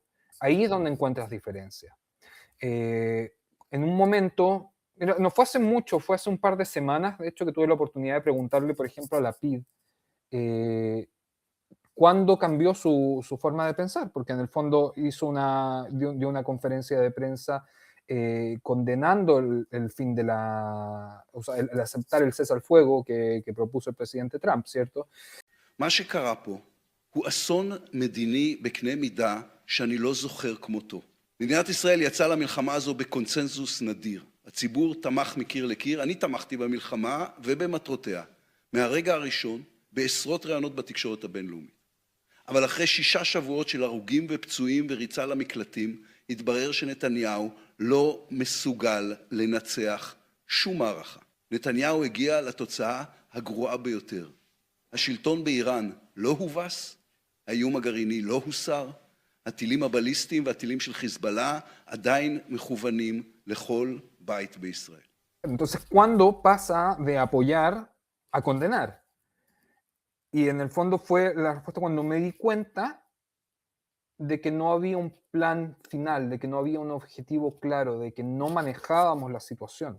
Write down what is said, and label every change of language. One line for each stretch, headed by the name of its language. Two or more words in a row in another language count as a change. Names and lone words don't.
Spanish: Ahí es donde encuentras diferencias. En un momento, no fue hace mucho, fue hace un par de semanas, de hecho, que tuve la oportunidad de preguntarle, por ejemplo, a Lapid, cuándo cambió su forma de pensar, porque en el fondo dio una conferencia de prensa condenando el fin de o sea, el aceptar el cese al fuego que propuso el presidente Trump, ¿cierto?
Hebrew: מה שקרה פה הוא אסון מדיני בקנה מידה שאני לא זוכר כמותו. מדינת ישראל יצאה למלחמה הזו בקונצנזוס נדיר. הציבור תמך מקיר לקיר, אני תמכתי במלחמה ובמטרותיה. מהרגע הראשון, בעשרות ראיונות בתקשורת הבינלאומית. אבל אחרי 6 שבועות של הרוגים ופצועים וריצה למקלטים, התברר שנתניהו לא מסוגל לנצח שום מערכה. נתניהו הגיע לתוצאה הגרועה ביותר. השלטון באיראן לא הובס, האיום הגרעיני לא הוסר, הטילים הבליסטיים והטילים של חיזבאללה עדיין מכוונים לכל בית בישראל.
Spanish: Entonces, ¿cuándo pasa de apoyar a condenar? Y en el fondo fue la respuesta cuando me di cuenta de que no había un plan final, de que no había un objetivo claro, de que no manejábamos la situación.